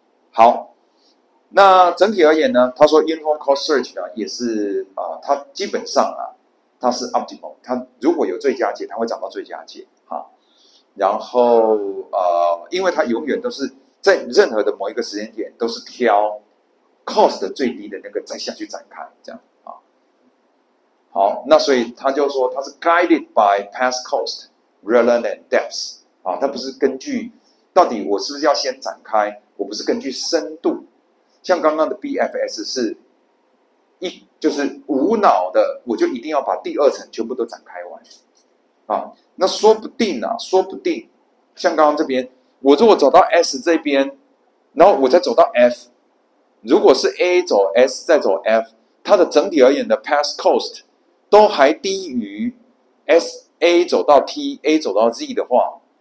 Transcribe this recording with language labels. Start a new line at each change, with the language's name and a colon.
Chinese: 好，那整体而言呢，他说 Uniform Cost Search 呢也是它基本上它是 optimal， 它如果有最佳解，它会找到最佳解。然后因为它永远都是在任何的某一个时间点都是挑 cost 最低的那个再下去展开，这样。好，那所以他就说它是
English: guided by past cost rather than depth。
Chinese: 它不是根据到底我是不是要先展开，我不是根据深度。像刚刚的 BFS 是就是无脑的，我就一定要把第二层全部都展开完。那说不定像刚刚这边，我如果走到 S 这边，然后我再走到 F， 如果是 A 走 S 再走 F， 它的整体而言的 past cost 都还低于 A 走到 T，A 走到 Z 的话，